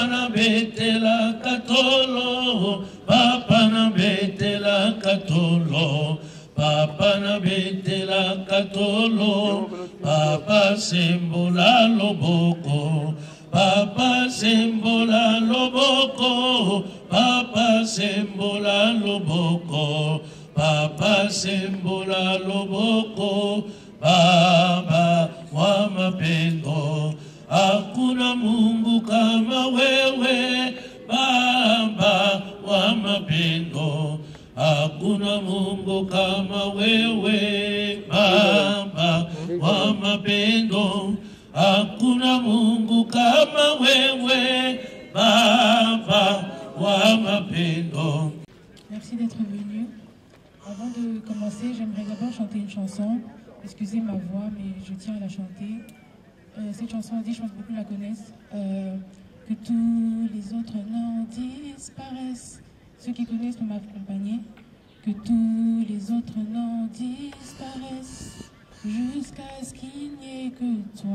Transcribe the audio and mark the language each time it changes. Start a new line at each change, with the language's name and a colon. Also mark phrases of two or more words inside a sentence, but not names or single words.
Lingala: na betela katolo, Papa na betela katolo, Papa na betela katolo, Papa sembola loboko, Papa sembola loboko, Papa sembola loboko, Papa sembola loboko,
Swahili: Baba wa mapendo, hakuna Mungu kama wewe, Baba wa mapendo, hakuna Mungu kama wewe, Baba wa mapendo, hakuna Mungu kama wewe, Baba wa mapendo.
French: Merci d'être venu. Avant de commencer, j'aimerais d'abord chanter une chanson. Excusez ma voix, mais je tiens à la chanter. Cette chanson dit, je pense que beaucoup la connaissent, que tous les autres noms disparaissent. Ceux qui connaissent peuvent m'accompagner. Que tous les autres noms disparaissent jusqu'à ce qu'il n'y ait que toi.